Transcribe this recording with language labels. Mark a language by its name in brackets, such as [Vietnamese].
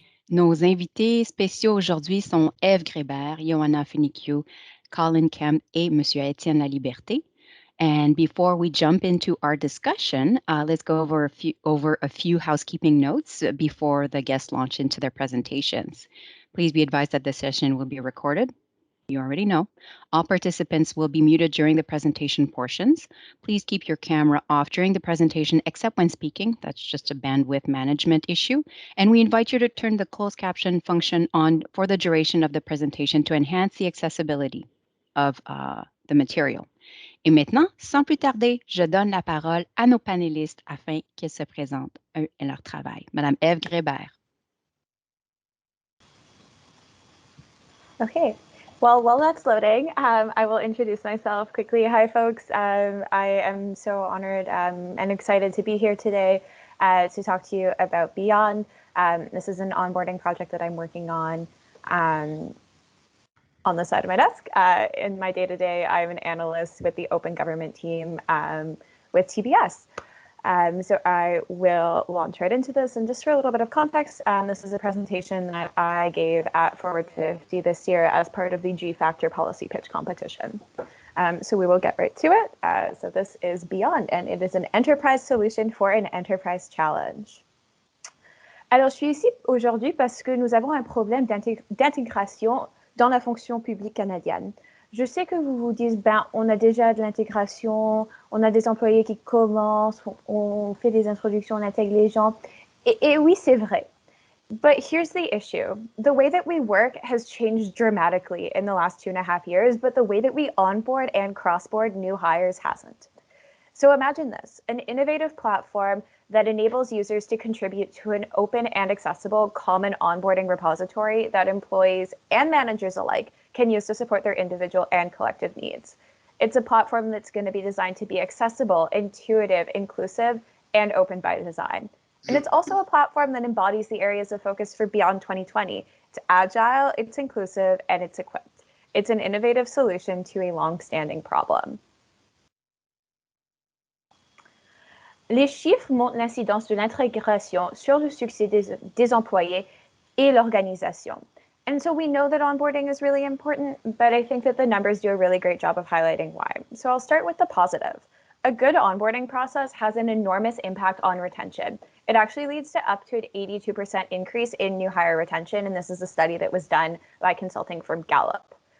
[French] Nos invités spéciaux aujourd'hui sont Ève Grébert, Johanna Funicchio, Colin Kemp et Monsieur Étienne Laliberté. [English] And before we jump into our discussion, let's go over a few housekeeping notes before the guests launch into their presentations. Please be advised that this session will be recorded. You already know. All participants will be muted during the presentation portions. Please keep your camera off during the presentation except when speaking. That's just a bandwidth management issue. And we invite you to turn the closed caption function on for the duration of the presentation to enhance the accessibility of the material. [French] Et maintenant, sans plus tarder, je donne la parole à nos panélistes afin qu'ils se présentent eux et leur travail. Madame Ève Grébert. [English] Okay, well, while that's loading, I will introduce myself quickly. Hi, folks. I am so honored and excited to be here today to talk to you about Beyond. This is an onboarding project that I'm working on the side of my desk. In my day-to-day, I'm an analyst with the Open Government team with TBS. So I will launch right into this. And just for a little bit of context, this is a presentation that I gave at Forward 50 this year as part of the G-Factor policy pitch competition. So we will get right to it. So this is Beyond, and it is an enterprise solution for an enterprise challenge. [French] Alors, je suis ici aujourd'hui parce que nous avons un problème d'intégration dans la fonction publique canadienne. Je sais que vous vous dites, ben, on a déjà de l'intégration, on a des employés qui commencent, on fait des introductions, on intègre les gens. Et oui, c'est vrai. [English] But here's the issue. The way that we work has changed dramatically in the last 2.5 years, but the way that we onboard and crossboard new hires hasn't. So imagine this, an innovative platform that enables users to contribute to an open and accessible common onboarding repository that employees and managers alike can use to support their individual and collective needs. It's a platform that's going to be designed to be accessible, intuitive, inclusive, and open by design. And it's also a platform that embodies the areas of focus for Beyond 2020. It's agile, it's inclusive, and it's equipped. It's an innovative solution to a long-standing problem. [French] Les chiffres montrent l'incidence de l'intégration sur le succès des employés et l'organisation. [English] And so we know that onboarding is really important, but I think that the numbers do a really great job of highlighting why. So I'll start with the positive. A good onboarding process has an enormous impact on retention. It actually leads to up to an 82% increase in new hire retention, and this is a study that was done by consulting firm Gallup.